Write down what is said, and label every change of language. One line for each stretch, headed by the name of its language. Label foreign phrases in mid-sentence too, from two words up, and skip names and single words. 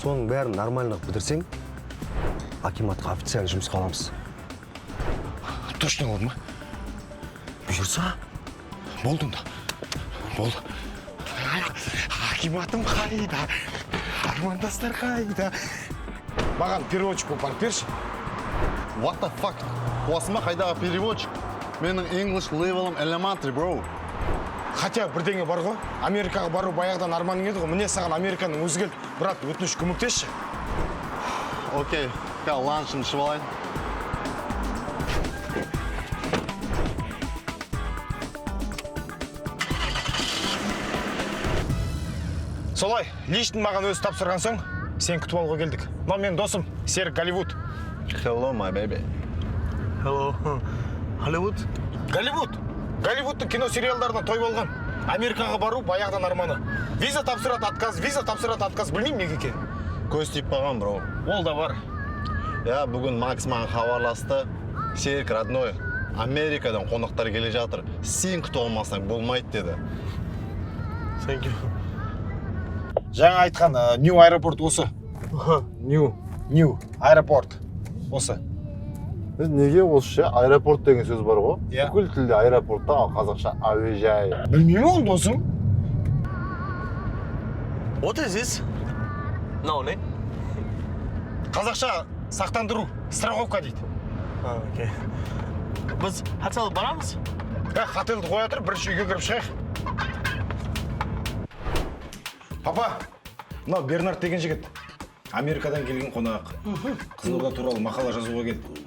Kazakh: соның бәрін нормально бітірсең, акиматқа официально жұмысқа аламыз. Точно болады ма? Бұйырса, болды онда. Болды. Акиматым қайда? Армандастар қайда? Маған переводчик болып барып берші.
English: What the fuck?
Kazakh: Осыма қайдағы переводчик? Менің
English: English level'ым elementary, bro.
Kazakh: Хотя бірдеңе бар ғой. Америкаға бару баяғыдан арманың еді ғой. Міне саған Американың өзі келді. Брат, өтініш көмектесші. Окей, ланшым ішіп алайын. Солай, личный маған өзі тапсырған соң, сен күтіп алуға келдік. Мынау менің досым, Серік Голливуд.
English: Hello, my baby. Hello. Hollywood.
Kazakh: Голливудтың кино сериалдарына той болған. Америкаға бару баяғыдан арманы. Виза тапсырады отказ. Білмеймін неге екен. Көз тиіп қалған, бро. Ол да бар. Я, бүгін Макс маған хабарласты. Серік, родной, Америкадан қонақтар келе жатыр. Сен күтіп алмасаң болмайды деді.
English: Thank you.
Kazakh: Жаңа айтқан Нью аэропорт осы. Нью аэропорт осы. Неге осы аэропорт деген сөз бар ғой? Иә. Бүкіл тілде аэропортта, ал қазақша әуежай. Білмеймін ол досым.
English: What is this? No,
Kazakh: не? Қазақша сақтандыру, страховка дейді. Окей. Біз хотел барамыз? Хотелді қоя тұр, бірінші үйге кіріп шығайық. Папа, мынау Бернард деген жігіт. Америкадан келген қонақ. Қызылорда туралы мақала жазуға келді.